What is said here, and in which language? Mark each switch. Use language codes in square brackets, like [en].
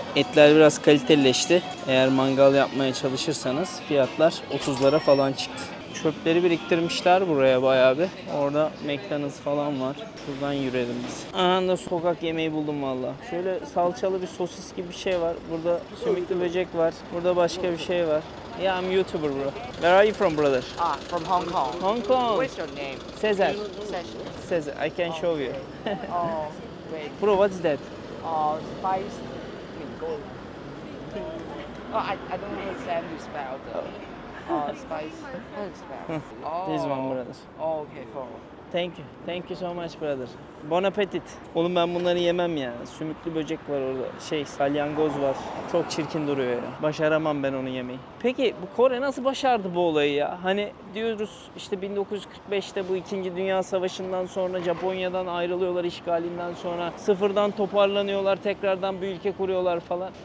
[tr] Etler biraz kalitelileşti. Eğer mangal yapmaya çalışırsanız fiyatlar 30'lara falan çıktı. Çöpleri biriktirmişler buraya bayağı bir. Orada McDonald's falan var. Şuradan yürüyelim biz. Anında sokak yemeği buldum valla. Şöyle salçalı bir sosis gibi bir şey var. Burada sümüklü böcek var. Burada başka bir şey var. [en] Yeah, I'm YouTuber bro. Where are you from brother? From Hong Kong. Hong Kong. What's your name? Cesar. Session. Cesar, I can show you. Oh, wait. Bro, what's that? Spice. Gold. Oh, I don't understand you spell the spice. How to spell? Oh. This one brother. Oh, okay, for. Thank you. Thank you so much brother. Bon appetit. [tr] Oğlum ben bunları yemem ya. Sümüklü böcek var orada. Salyangoz var. Çok çirkin duruyor ya. Başaramam ben onu yemeyi. Peki bu Kore nasıl başardı bu olayı ya? Hani diyoruz işte 1945'te bu 2. Dünya Savaşı'ndan sonra Japonya'dan ayrılıyorlar, işgalinden sonra sıfırdan toparlanıyorlar, tekrardan bir ülke kuruyorlar falan.